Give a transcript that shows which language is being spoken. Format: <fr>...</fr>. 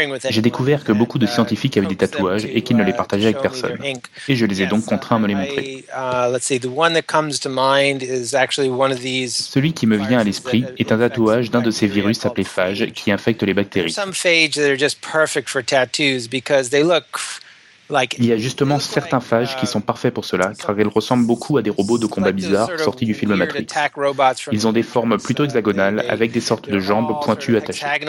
<fr>J'ai découvert que beaucoup de scientifiques avaient des tatouages et qu'ils ne les partageaient avec personne. Et je les ai donc contraints à me les montrer. Celui qui me vient à l'esprit est un tatouage d'un de ces virus appelé phage qui infecte les bactéries.</fr> <en>Some phages that are just perfect for tattoos because they look.</en> <fr>Il y a justement certains phages qui sont parfaits pour cela, car ils ressemblent beaucoup à des robots de combat bizarres sortis du film Matrix. Ils ont des formes plutôt hexagonales, avec des sortes de jambes pointues attachées.</fr>